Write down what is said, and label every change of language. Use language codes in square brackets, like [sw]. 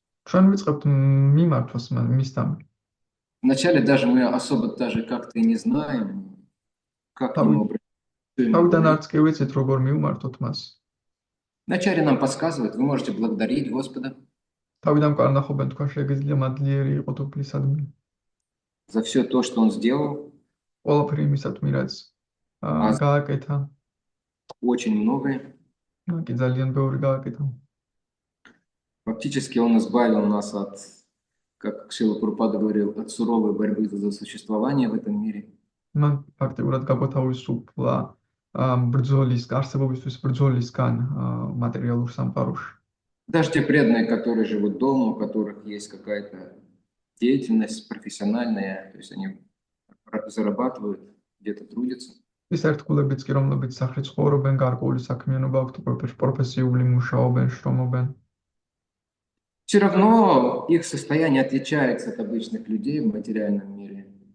[ka] ჩვენ ვიწყებთ მიმართვას მისთან. [ru] Вначале даже мы особо даже как-то и не знаем, как к нему [ka] თავიდან [ru] обращаться. [ka] არც კი ვიცით, როგორ მივმართოთ მას. [ru] Вначале нам подсказывают, вы можете благодарить Господа [ka] თავიდან კარნახობენ, თქვენ შეგიძლია მადლიერი იყოთ უფლისადმი. [ru] за все то, что он сделал. [ka] ყველაფერი იმისადმი, რაც გააკეთა. [ru] Очень многое. [ka] კი ძალიან ბევრი გააკეთა. [ru] Фактически он избавил нас от, как Шрила Прабхупада говорил, от суровой борьбы за существование в этом мире. [ka] მან ფაქტიურად გაგვათავისუფლა ბრძოლის, არსებობისთვის ბრძოლისგან მატერიალურ სამყაროში. [ru] Даже те преданные, которые живут дома, у которых есть какая-то деятельность профессиональная, то есть они зарабатывают, где-то трудятся. [ka] ის ერთგულებიც კი, რომლებიც სახლში ცხოვრობენ, გარკვეული საქმიანობა აქვთ, პროფესიული მუშაობენ, შრომობენ. [ru] Все равно их состояние отличается от обычных людей в материальном мире.